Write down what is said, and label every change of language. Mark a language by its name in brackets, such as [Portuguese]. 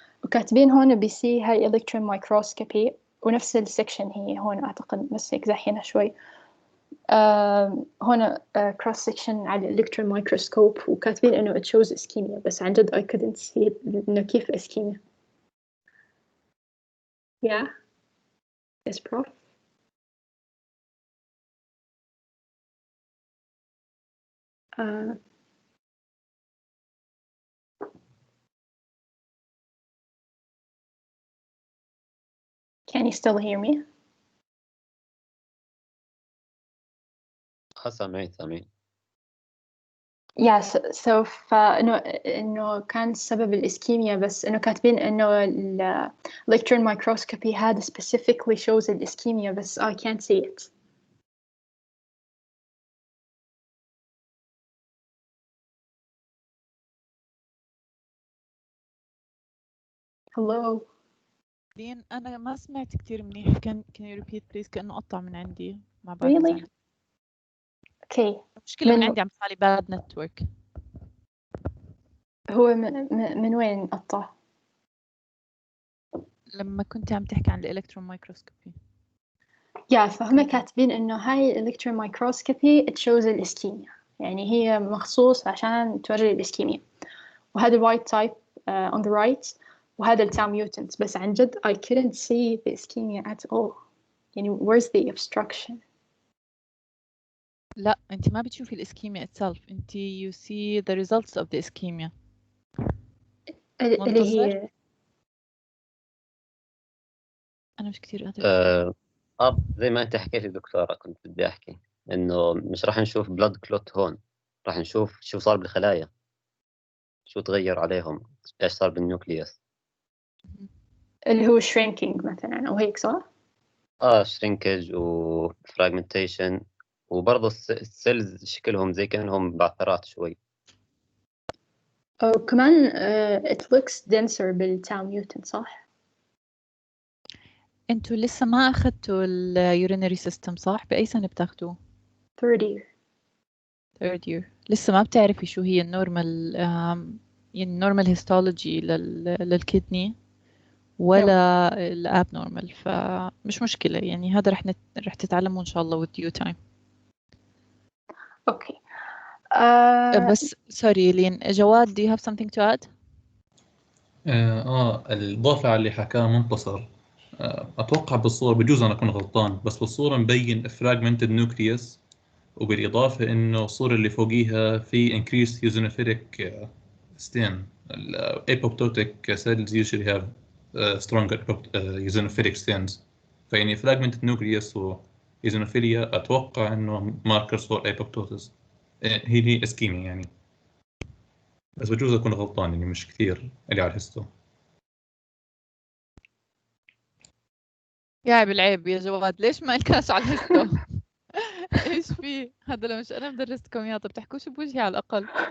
[Arabic] وكاتبين هون بسي هاي electron microscopy، ونفس السكشن هي هون أعتقد، بس هيك زحينا شوي. هون [English] cross section على electron microscope، [Arabic] وكاتبين إنه [English] it shows ischemia، [Arabic] بس عن جد [English] I couldn't see [Arabic] إنه كيف [English] ischemia. Yeah. Yes, prof. Can you still hear me? [Arabic] سامعين. [English] Yes, so [Arabic] إنه كان سبب الإسكيميا، بس إنه كاتبين إنه electron microscopy هذا [English] specifically shows [Arabic] الإسكيميا، بس [English] I can't see it. Hello. [Arabic] لين أنا ما سمعت كتير منيح. [English] can you repeat please؟ [Arabic] كأنه قطع من عندي. ما بعرف. [English] Really? Okay. [Arabic] مشكلة من عندي، عم يطلع لي [English] bad network. [Arabic] هو من وين قطع؟ لما كنت عم تحكي عن الإلكترون مايكروسكوبي. فهم كاتبين إنه هاي electron microscopy [English] it shows [Arabic] الإسكيميا، يعني هي مخصوص عشان توري الإسكيميا. وهذا [English] white type on the right، وهذا التau mutant. [Arabic] بس عن جد [English] I couldn't see the ischemia at all. [Arabic] يعني [English] where's the obstruction؟ [Arabic] لا، أنت ما بتشوفي الإسكيميا itself. أنت [English] you see the results of the ischemia. [Arabic] اللي هي أنا مش كتير قادرة. زي ما أنت حكيتي دكتورة، كنت بدي أحكي إنه مش راح نشوف blood clot هون، راح نشوف شو صار بالخلايا، شو تغير عليهم، إيش صار بالنيوكليوس. اللي هو shrinking مثلا أو هيك، صح؟ shrinkage و fragmentation، وبرضه السيلز شكلهم زي كأنهم بعثرات شوي. وكمان [English] it looks denser بالتau mutant، [Arabic] صح؟ انتوا لسه ما أخذتوا اليورينري سيستم صح؟ بأي سنة بتاخدوه؟ [English] third year. [Arabic] لسه ما بتعرفي شو هي النورمال النورمال هيستولوجي للكدني ولا الاب نورمال، فمش مشكلة يعني. هذا رح تتعلموا إن شاء الله [English] with due time. Okay. [Arabic] بس سوري [English] لين، جواد do you have something to add؟ [Arabic] الإضافة على اللي حكاه منتصر، أتوقع بالصورة، بجوز أنا أكون غلطان، بس بالصورة مبين fragmented nucleus، وبالإضافة إنه الصورة اللي فوقيها في increased eosinophilic stain. [English] apoptotic cells usually have stronger eosinophilic stains. [Arabic] فيعني [English] fragmented nucleus و eosinophilia [Arabic] أتوقع إنه [English] markers for apoptosis. [Arabic] هي اسكيميا يعني، بس بجوز أكون غلطان يعني، مش كثير اللي على الهستو. يا بالعيب يا جواد، ليش ما لكاش على الهستو؟ ايش في هذا؟ لو مش انا مدرستكم اياه، طب تحكوش بوجهي على الاقل.